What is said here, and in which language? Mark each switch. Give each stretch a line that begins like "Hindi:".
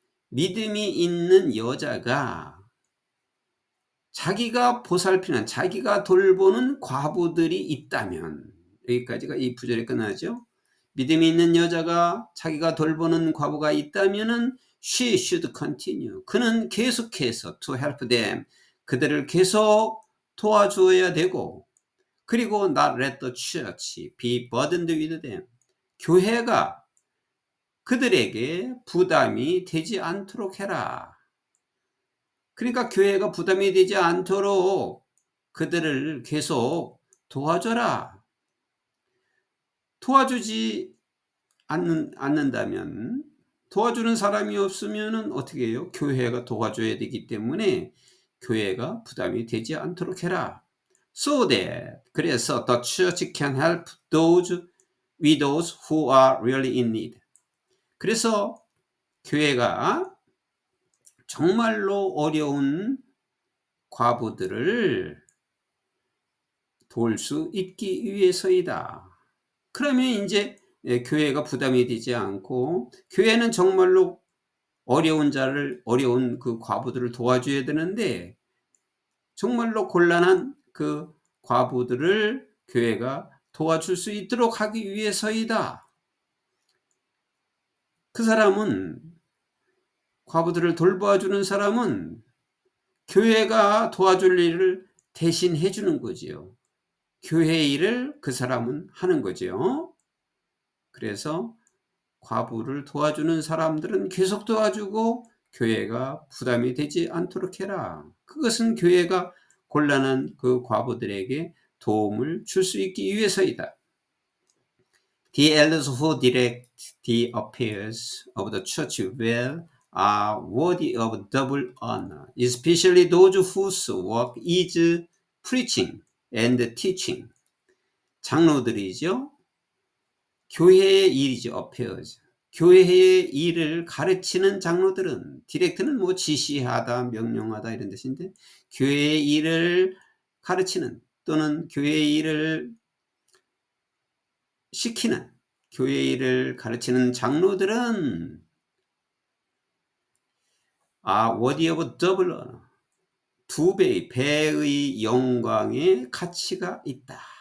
Korean: 믿음이 있는 여자가 자기가 보살피는, 자기가 돌보는 과부들이 있다면, 여기까지가 이 구절이 끝나죠. 믿음이 있는 여자가 자기가 돌보는 과부가 있다면은
English: she should continue.
Korean: 그는 계속해서
English: to help them.
Korean: 그들을 계속 도와줘야 되고, 그리고
English: not let the church be burdened with them.
Korean: 교회가 그들에게 부담이 되지 않도록 해라. 그러니까 교회가 부담이 되지 않도록 그들을 계속 도와줘라. 도와주지 않는다면, 도와주는 사람이 없으면 어떻게 해요? 교회가 도와줘야 되기 때문에 교회가 부담이 되지 않도록 해라.
English: So that,
Korean: 그래서
English: the church can help those widows who are really in need.
Korean: 그래서 교회가 정말로 어려운 과부들을 도울 수 있기 위해서이다. 그러면 이제 교회가 부담이 되지 않고, 교회는 정말로 어려운 그 과부들을 도와줘야 되는데, 정말로 곤란한 그 과부들을 교회가 도와줄 수 있도록 하기 위해서이다. 그 사람은, 과부들을 돌봐주는 사람은 교회가 도와줄 일을 대신 해주는 거지요. 교회 일을 그 사람은 하는 거죠. 그래서 과부를 도와주는 사람들은 계속 도와주고 교회가 부담이 되지 않도록 해라. 그것은 교회가 곤란한 그 과부들에게 도움을 줄 수 있기 위해서이다.
English: The elders who direct the affairs of the church well are worthy of double honor, especially those whose work is preaching and teaching.
Korean: 장로들이죠. 교회의 일이죠. affairs. 교회의 일을 가르치는 장로들은, 디렉트는 뭐 지시하다, 명령하다 이런 뜻인데, 교회의 일을 가르치는 또는 교회의 일을 시키는, 교회의 일을 가르치는 장로들은
English: worthy of double honor,
Korean: 두 배의 영광의 가치가 있다.